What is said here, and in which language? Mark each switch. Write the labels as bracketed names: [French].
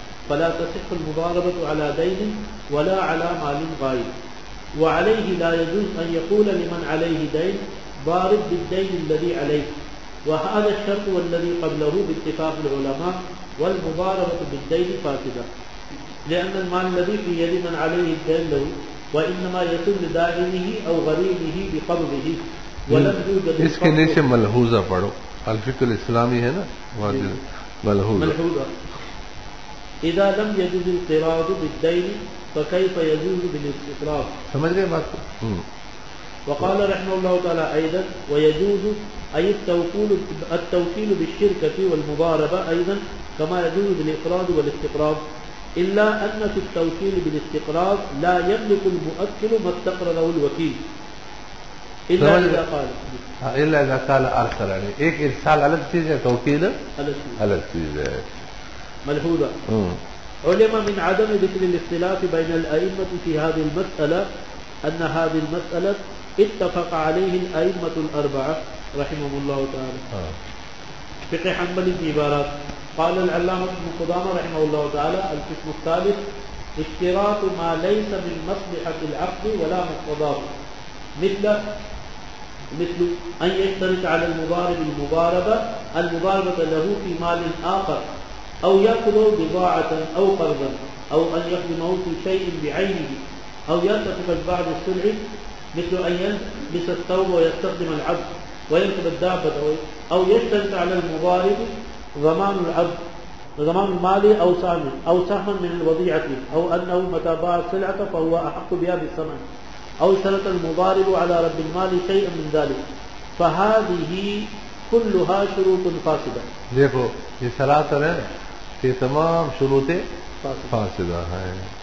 [Arabic] فلا تصح المضاربة على دين ولا على مال غائب، وعليه لا يجوز أن يقول لمن عليه دين ضارب بالدين الذي عليه، وهذا الشرط والذي قبله باتفاق العلماء، والمضاربة بالدين فاسدة، لأن المال الذي في يد من عليه الدين له وإنما يكون لدائنه أو غريمه بقبضه ولم يوجد. [Urdu] اس کے نیچے ملحوظہ پڑھو، الفقہ الاسلامی ہے نا، ملحوظہ. [Arabic] اذا لم يجوز القراض بالدين فكيف يجوز بالاستقراض. [Urdu] سمجھ گئے بات کو. [Arabic] وقال رحمه الله تعالى ايضا: ويجوز اي التوكيل بالشركة والمضاربة ايضا كما يجوز بالاقراض والاستقراض، الا ان في التوكيل بالاستقراض لا يملك المؤكل ما استقرضه الوكيل الا اذا قال ارسل. [Urdu] ایک ارسال الگ چیز ہے، توکیل الگ چیز ہے. ملحوظہ. [Arabic] علم من عدم ذکر الاختلاف بين الائمة في هذه المسألة ان هذه المسألة اتفق عليه الائمة الاربعة رحمهم الله تعالى. [Urdu] فقہ حنبلی کی عبارات. [Arabic] قال العلامة ابن قدامة رحمه الله تعالى: القسم الثالث اشتراط ما ليس من مصلحة العقد ولا مقتضاه، مثل أن يشترط على المضارب المضاربة له في مال آخر، أو يأخذ بضاعة أو قرضا، أو أن يخدمه في شيء بعينه، أو يلتفت بعض السلع، مثل أن يلبس الثوب ويستخدم العبد ويركب الدابة، أو يشترط على المضارب ضمان العبد ضمان المال أو سهما من الوضيعة، أو أنه متى باع السلعة فهو أحق بها بالثمن، أو شرط المضارب على رب المال شيئا من ذلك، فهذه كلها شروط فاسدة. [Urdu] دیکھو یہ سلاسل ہے کہ تمام شروط فاسدہ ہیں.